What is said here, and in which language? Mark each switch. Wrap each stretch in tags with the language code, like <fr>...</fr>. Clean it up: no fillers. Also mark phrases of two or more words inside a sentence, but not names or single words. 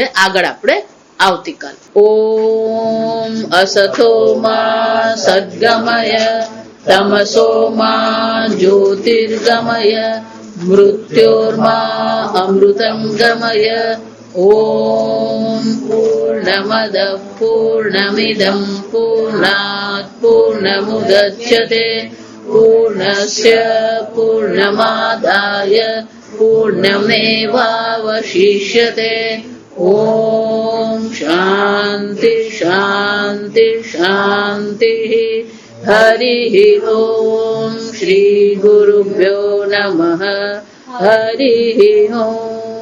<gu>આગળ આપણે આવતીકાલ.</gu> <sa>ઓમ અસતો માં સદ્ગમય તમસો માં જ્યોતિર્ગમય મૃત્યોર્મા અમૃતંગમય. ઓમ પૂર્ણ पूर्णमदः पूर्णमिदं पूर्णात् पूर्णमुदच्यते पूर्णस्य पूर्णमादाय पूर्णमेवावशिष्यते ॐ शान्ति शान्ति शान्तिः हरिः ॐ श्रीगुरुभ्यो नमः हरिः ॐ</sa>